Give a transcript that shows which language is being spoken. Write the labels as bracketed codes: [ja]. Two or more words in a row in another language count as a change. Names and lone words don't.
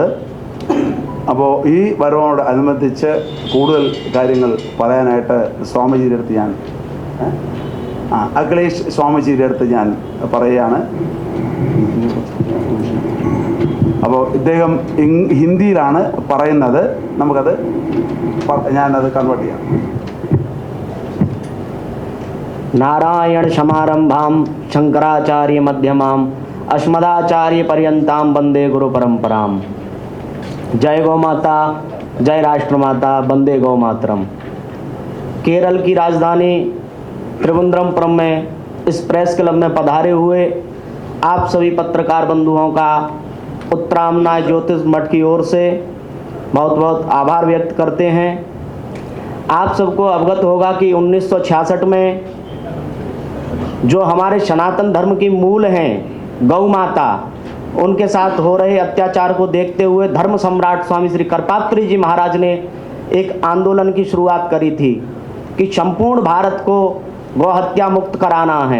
[ml] അപ്പോൾ ഈ വരവോടനുബന്ധിച്ച് കൂടുതൽ കാര്യങ്ങൾ പറയാനായിട്ട് സ്വാമിജിയുടെ അടുത്ത് ഞാൻ അഖിലേഷ് സ്വാമിജിയുടെ അടുത്ത് ഞാൻ പറയുകയാണ്. അപ്പോൾ ഇദ്ദേഹം ഹിന്ദിയിലാണ് പറയുന്നത്. ഞാനത് കൺവേർട്ട് ചെയ്യാം. [sa] नारायण समारंभाम शंकराचार्य मध्यमाम अस्मदाचार्य पर्यंताम वंदे गुरु परंपराम। [hi] जय गौ माता, जय राष्ट्रमाता, वंदे गौ मातरम। केरल की राजधानी त्रिवेंद्रपुरम में इस प्रेस क्लब में पधारे हुए आप सभी पत्रकार बंधुओं का उत्तरामनाय ज्योतिष मठ की ओर से बहुत बहुत आभार व्यक्त करते हैं। आप सबको अवगत होगा कि 1966 में जो हमारे सनातन धर्म की मूल हैं गौ माता, उनके साथ हो रहे अत्याचार को देखते हुए धर्म सम्राट स्वामी श्री करपात्री जी महाराज ने एक आंदोलन की शुरुआत करी थी कि संपूर्ण भारत को गौ हत्या मुक्त कराना है।